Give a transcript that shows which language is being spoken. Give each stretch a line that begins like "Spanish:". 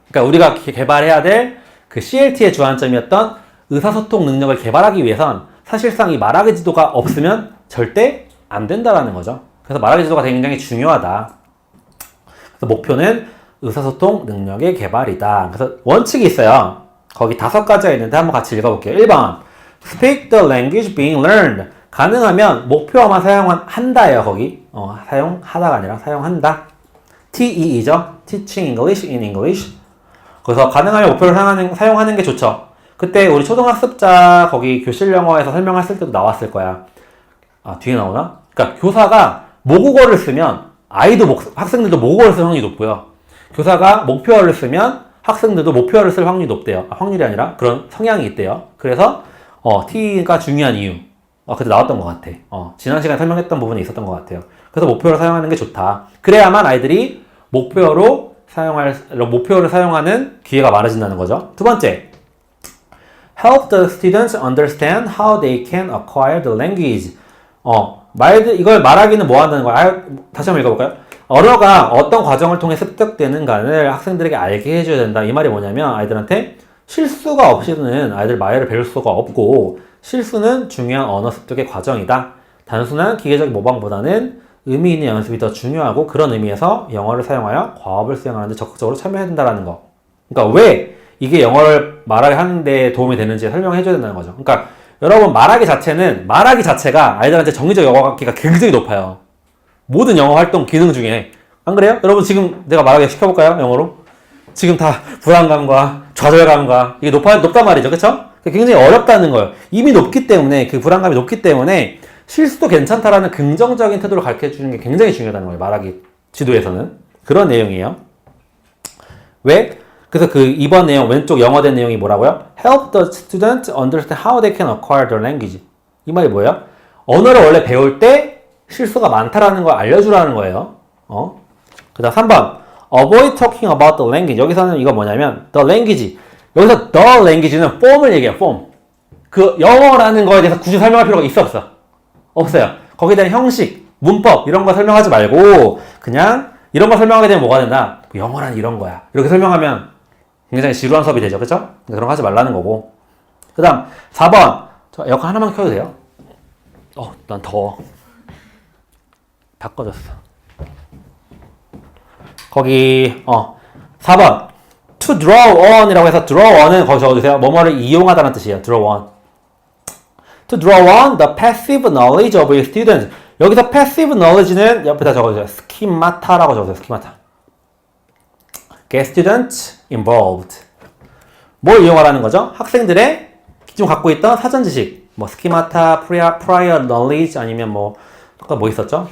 Korean: 그러니까 우리가 개발해야 될 그 CLT의 주안점이었던 의사소통 능력을 개발하기 위해선 사실상 이 말하기 지도가 없으면 절대 안 된다라는 거죠. 그래서 말하기 지도가 굉장히 중요하다. 그래서 목표는 의사소통 능력의 개발이다. 그래서 원칙이 있어요. 거기 5가지가 있는데 한번 같이 읽어볼게요.
English: 1번 Speak the language being learned.
Korean: 가능하면 목표어만 사용한다예요. 거기 사용하다가 아니라 사용한다. TEE죠.
English: Teaching English in English.
Korean: 그래서 가능하면 목표를 사용하는 게 좋죠. 그때 우리 초등학습자 거기 교실 영어에서 설명했을 때도 나왔을 거야. 아, 뒤에 나오나? 그러니까 교사가 모국어를 쓰면 학생들도 모국어를 쓸 확률이 높고요. 교사가 목표어를 쓰면 학생들도 목표어를 쓸 확률이 높대요. 확률이 아니라 그런 성향이 있대요. 그래서 T가 중요한 이유. 그때 나왔던 것 같아. 지난 시간에 설명했던 부분이 있었던 것 같아요. 그래서 목표를 사용하는 게 좋다. 그래야만 아이들이 목표를 사용하는 기회가 많아진다는 거죠. 두 번째,
English: help the students understand how they can acquire the language.
Korean: 이걸 말하기는 뭐 한다는 거야? 다시 한번 읽어볼까요? 언어가 어떤 과정을 통해 습득되는가를 학생들에게 알게 해줘야 된다. 이 말이 뭐냐면 아이들한테 실수가 없이는 아이들 말을 배울 수가 없고 실수는 중요한 언어 습득의 과정이다. 단순한 기계적인 모방보다는 의미 있는 연습이 더 중요하고 그런 의미에서 영어를 사용하여 과업을 수행하는 데 적극적으로 참여해야 된다는 거. 그러니까 왜 이게 영어를 말하게 하는 데 도움이 되는지 설명해 줘야 된다는 거죠. 그러니까 여러분 말하기 자체가 아이들한테 정기적 영어 갖기가 굉장히 높아요. 모든 영어 활동 기능 중에. 안 그래요? 여러분 지금 내가 말하게 시켜볼까요? 영어로? 지금 다 불안감과 좌절감과 이게 높단 말이죠. 그쵸? 굉장히 어렵다는 거예요. 이미 높기 때문에 그 불안감이 높기 때문에 실수도 괜찮다라는 긍정적인 태도를 가르쳐 주는 게 굉장히 중요하다는 거예요. 말하기 지도에서는. 그런 내용이에요. 왜? 그래서 그 2번 내용, 왼쪽 영어된 내용이 뭐라고요?
English: Help the student understand how they can acquire their language.
Korean: 이 말이 뭐예요? 언어를 원래 배울 때 실수가 많다라는 걸 알려주라는 거예요. 그 다음 3번
English: Avoid talking about the language.
Korean: 여기서는 이거 뭐냐면 the language. 여기서 the language는 form을 얘기해요. form. 그 영어라는 거에 대해서 굳이 설명할 필요가 있어 없어? 없어요. 거기에 대한 형식, 문법 이런 거 설명하지 말고 그냥 이런 거 설명하게 되면 뭐가 된다? 영어란 이런 거야. 이렇게 설명하면 굉장히 지루한 수업이 되죠. 그쵸? 그런 거 하지 말라는 거고. 그 다음 4번 저 에어컨 하나만 켜도 돼요? 난 더워. 다 꺼졌어. 거기 4번 to draw on 이라고 해서 draw on은 거기 적어주세요. 뭐뭐를 이용하다는 뜻이에요. draw on.
English: To draw on the passive knowledge of your students.
Korean: 여기서 passive knowledge는 옆에다 적어주세요. schemata라고 적어주세요.
English: schemata. Get students involved.
Korean: 뭘 이용하라는 거죠? 학생들의 기존 갖고 있던 사전 지식, 뭐 schemata, prior knowledge 아니면 뭐 있었죠?